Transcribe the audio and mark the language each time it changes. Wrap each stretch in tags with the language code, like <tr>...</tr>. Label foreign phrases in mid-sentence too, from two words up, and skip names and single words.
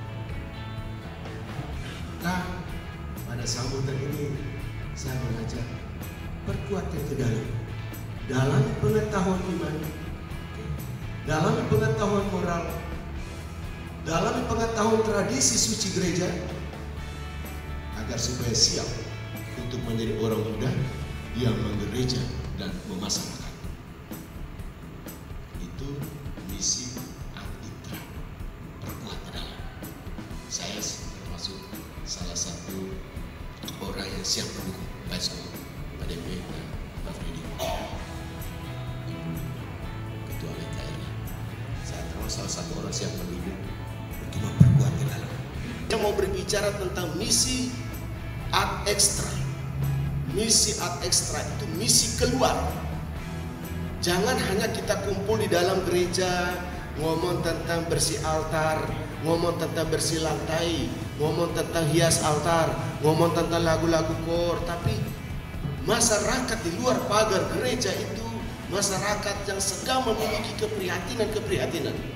<id>Nah, pada sambutan ini saya mengajak perkuat yang ke dalam pengetahuan iman, dalam pengetahuan moral, dalam pengetahuan tradisi suci gereja, agar supaya siap untuk menjadi orang muda yang menggereja dan memasyarakat. Itu misi</id> <la>ad intra,</la> <id>perkuat ke dalam. yang siap mendukung Pak Esko, Pak DP, dan Pak Freddy, Ibu Ketua LKRI. Saya termasuk salah satu orang siap mendukung untuk memperkuat ke dalam. Saya mau berbicara tentang misi</id> <la>ad extra.</la> <id>Misi</id> <la>ad extra</la> <id>itu misi keluar. Jangan hanya kita kumpul di dalam gereja, ngomong tentang bersih altar, ngomong tentang bersih lantai, ngomong tentang hias altar, ngomong tentang lagu-lagu kor, tapi masyarakat di luar pagar gereja itu masyarakat yang sedang memiliki keprihatinan-keprihatinan.</id>